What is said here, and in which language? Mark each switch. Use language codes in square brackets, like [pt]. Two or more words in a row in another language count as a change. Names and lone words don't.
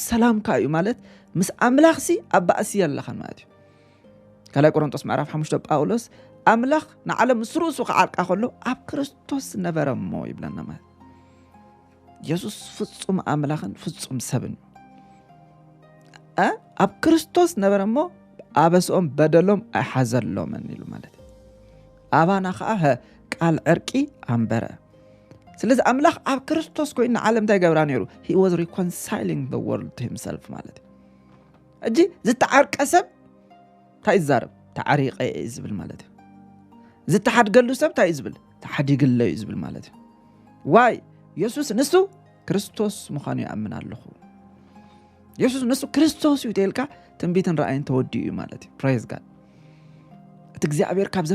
[ti] ሰላምካ እዩ ማለት ምስ ኣምላኽሲ ኣብ ባእሲ የለኸን ማለት እዩ ካልኣይ ቆሮንጦስ ምዕራፍ 5 ጳውሎስ ኣምላኽ ንዓለም ምስ ርእሱ ክዓርቃ ከሎ ኣብ ክርስቶስ ነበረ እሞ ይብለና ማለት ኢየሱስ ፍጹም ኣምላኽን ፍጹም ሰብን ኣብ ክርስቶስ ነበረሞ ኣበስኦም በደሎም ኣይሓዘሎምን ኢሉ ማለት ኣባና ከዓ ቃል ዕርቂ ኣንበረ ስለዚ ኣምላኽ ኣብ ክርስቶስ ኮይኑ ዓለም እንታይ ገብራ ነይሩ [en] he was reconciling the world to himself [ti] ማለት እጂ ዝተዓርቀ ሰብ እንታይ ይዛረብ ተዓሪቀ ዝብል ማለት ዝተሓድገሉ ሰብ እንታይ ዝብል ተሓዲግለ ዝብል ማለት ዋይ ኢየሱስ ንሱ ክርስቶስ ምዃኑ ይኣምን ኣለኹ ኢየሱስ ንሱ ክርስቶስ እዩ ተልካ ትንቢትን ራእይን ተወዲኡ ማለት [en] praise God [ti] እቲ እግዚአብሔር ካብ